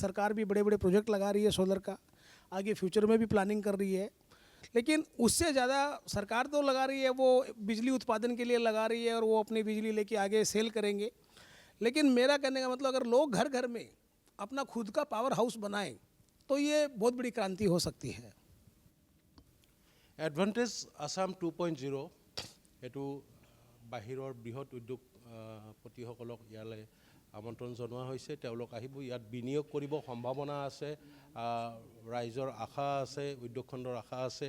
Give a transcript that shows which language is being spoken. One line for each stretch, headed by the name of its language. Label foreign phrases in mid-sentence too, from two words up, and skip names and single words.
Hindi: सरकार भी बड़े बड़े प्रोजेक्ट लगा रही है सोलर का, आगे फ्यूचर में भी प्लानिंग कर रही है। लेकिन उससे ज़्यादा सरकार तो लगा रही है, वो बिजली उत्पादन के लिए लगा रही है और वो अपनी बिजली लेके आगे सेल करेंगे। लेकिन मेरा कहने का मतलब अगर लोग घर घर में अपना खुद का पावर हाउस बनाएं तो ये बहुत बड़ी क्रांति हो सकती है।
Assamese: এডভান্টেজ আসাম 2.0 এইটো বাহিৰৰ বৃহৎ উদ্যোগপতিসকলক ইয়ালৈ আমন্ত্ৰণ জনোৱা হৈছে। তেওঁলোক আহিব, ইয়াত বিনিয়োগ কৰিব, সম্ভাৱনা আছে, ৰাইজৰ আশা আছে, উদ্যোগ খণ্ডৰ আশা আছে।